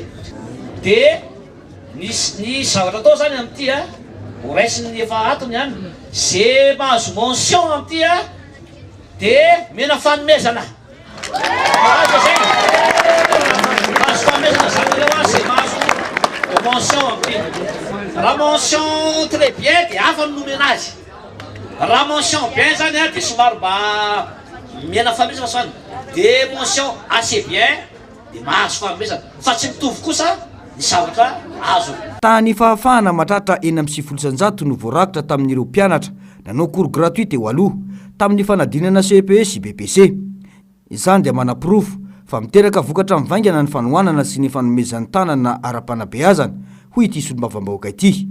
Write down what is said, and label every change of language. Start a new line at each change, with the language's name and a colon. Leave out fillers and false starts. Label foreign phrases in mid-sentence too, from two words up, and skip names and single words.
Malagasy: De ny zavatra atao zany amin'ity ho raisiny efa atony any, zay mahazo mention amin'ity de mena fanomezana. Azo zay. Mahazo fanomezana zany reo zay mahazo mention amin'ity. Raha
French: mention très bien
Malagasy: de hafa ny nomena azy. Raha
French: mention bien
Malagasy: zany de somary mba mena fanomezana zany. De
French: mention assez bien
Malagasy: de mahazo fanomezana. Fa tsy mitovy kosa ny zavatra azo. Tany fahafahana matratra 4,700 no voarakitra tamin'ireo mpianatra nanao
French: cours gratuit
Malagasy: eo aloha tamin'ny fanadinana CPS BPC. Izany dia manapirofo fa miteraka vokatra mivaingana ny fanohanana sy ny fanomezan'ny tanana ara-panabeazana hoy ity solombavam-bahoaka ity.